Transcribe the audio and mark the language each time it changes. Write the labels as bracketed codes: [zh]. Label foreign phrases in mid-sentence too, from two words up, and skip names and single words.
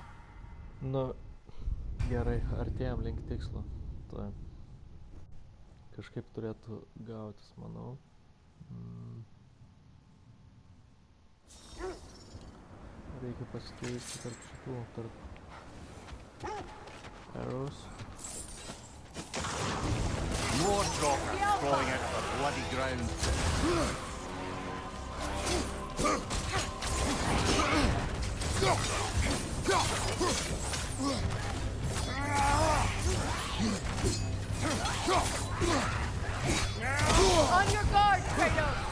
[lt] Nu, gerai, artėjom link tikslo. Tai kažkaip turėtų gautis, manau. Reikia pasikeisti tarp šitų, tarp arrows. [en] More drops falling into the bloody ground. On your guard, Kratos!